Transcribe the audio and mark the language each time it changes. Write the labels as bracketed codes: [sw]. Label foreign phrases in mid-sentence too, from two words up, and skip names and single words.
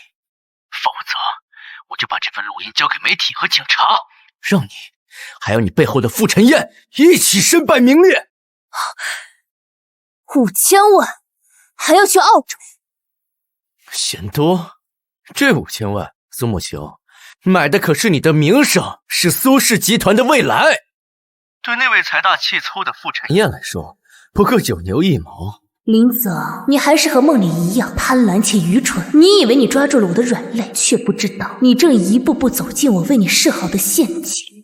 [zh] 否则我就把这份录音交给媒体和警察，让你还有你背后的傅晨燕一起身败名裂。 5000万，还要去澳洲？嫌多？這5000萬，蘇沐秋，買的可是你的名聲，是蘇氏集團的未來。對那位財大氣粗的傅晨燕來說，不過九牛一毛。林子昂，你還是和夢裡一樣貪婪且愚蠢。你以為你抓住了我的軟肋，卻不知道你正一步步走進我為你設好的陷阱。